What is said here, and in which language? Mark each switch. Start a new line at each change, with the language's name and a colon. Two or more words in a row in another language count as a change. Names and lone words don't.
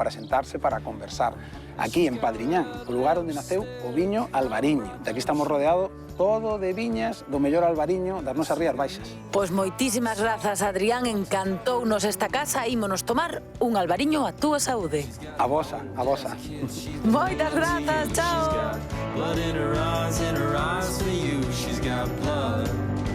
Galician: Para sentarse, para conversar. Aquí, en Padriñán, o lugar onde naceu o viño Albariño. De aquí estamos rodeados todo de viñas do mellor albariño das nosas Rías Baixas. Pois moitísimas grazas, Adrián, encantounos esta casa, ímonos tomar un albariño a túa saúde. A vosa, a vosa. Moitas grazas, chao.
English: Blood in her eyes for you. She's got blood.